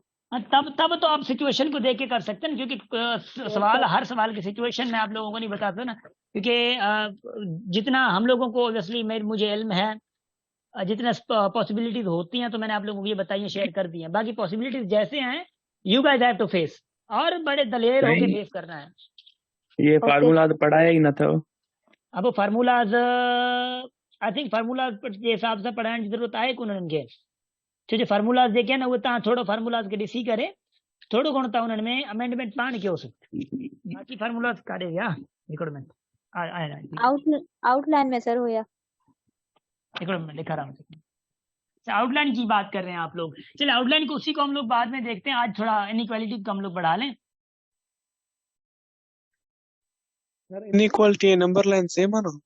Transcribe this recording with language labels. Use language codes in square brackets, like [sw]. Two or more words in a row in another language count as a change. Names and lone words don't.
[hi] हाँ, तब तो आप सिचुएशन को देख के कर सकते हैं ना, क्योंकि सवाल, हर सवाल की सिचुएशन में आप लोगों को नहीं बताते ना, क्योंकि जितना हम लोगों को ऑब्वियसली मुझे इल्म है, जितना पॉसिबिलिटीज होती हैं तो मैंने आप लोगों को ये बताई है, शेयर कर दी है। बाकी पॉसिबिलिटीज जैसे हैं [en] you guys have to face, [hi] और बड़े दलेर होकर फेस करना है। ये फार्मूला तो पढ़ाया ही ना था। अब वो फार्मूलाज [en] I think [hi] फार्मूलाज के हिसाब से पढ़ाने की जरूरत [sd] आहे कोन उनके, जो फार्मूलाज देखे ना वो तव्हां थोड़ो फार्मूलाज के ॾिसी करे थोड़ो घणो तव्हां उन्हनि में अमेंडमेंट पाण कयो सो, बाकी फार्मूलाज काढे विया हिकिड़ो मिनट [hi] आउटलाइन में सर हुआ। [sd] हिकिड़ो मिनट [hi] दिखा रहा हूँ। आउटलाइन की बात कर रहे हैं आप लोग, चलिए आउटलाइन को उसी को हम लोग बाद में देखते हैं, आज थोड़ा इनइक्वालिटी को हम लोग बढ़ा लें। इनइक्वालिटी नंबर लाइन सेम है ना?